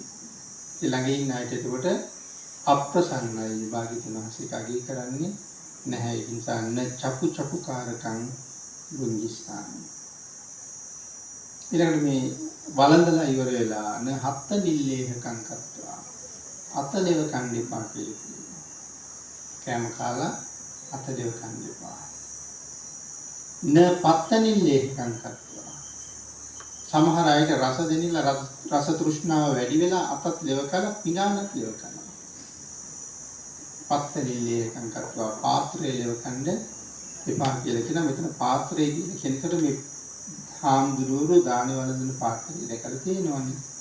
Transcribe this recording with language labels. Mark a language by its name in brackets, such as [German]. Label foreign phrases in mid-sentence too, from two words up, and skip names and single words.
[Sinhala] ඒ ළඟ ඉන්න අයට එතකොට අප්‍රසන්නයි භාග්‍යවතුන් වහන්සේ කගේ කරන්නේ නැහැ. ඒ නිසා [Pali] න චපු චපු කාරකම් බුංජිස්සාන. [Sinhala] ඊළඟට මේ වළඳලා ඉවර වෙලා [Pali] න හත්ත නිල්ලේහකම් කත්වා [Sinhala] අතලෙව කණ්ඩිපා කියලා කියනවා. කැම කාලා අතලෙව කණ්ඩිපා. [Pali] න පත්ත නිල්ලේහකම් කත්වා [Sinhala] සමහර අයට රස දෙනිලා රස තෘෂ්ණාව වැඩි වෙලා අතත් ලෙව කලා පිඟානක් ලෙව කරනවා. පත්තරිල්ලේ එකන් කරලා පාත්‍රයේ ලෙව කණ්ඩ එපා කියලා කියන මෙතන පාත්‍රයේ කියන කෙනෙකුට මේ හාමුදුරුවෝ දාන වළඳන පාත්‍රය දැකලා තියෙනවනේ.